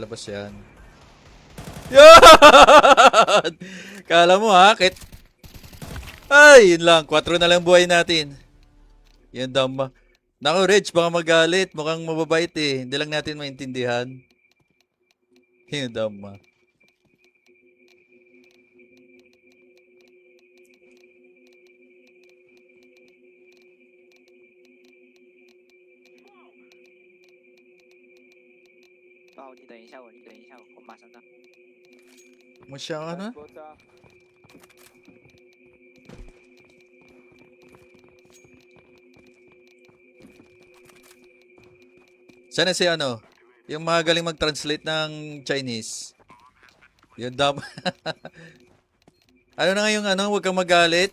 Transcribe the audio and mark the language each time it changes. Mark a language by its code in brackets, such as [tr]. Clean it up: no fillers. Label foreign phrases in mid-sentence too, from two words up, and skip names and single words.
[tl] Lalabas yan. Yan! Kala mo ha, Ay, yun lang. 4 na lang buhay natin. Yan dama. Naku, Reg, baka magalit. Mukhang mababait eh. Hindi lang natin maintindihan. Yan dama. [zh] 哦，你等一下我，你等一下我马上到。 [tl] Masyang ano? Sana si ano? Yung mga galing mag-translate ng Chinese. Yun dama. Ano na nga yung ano? Huwag kang magalit.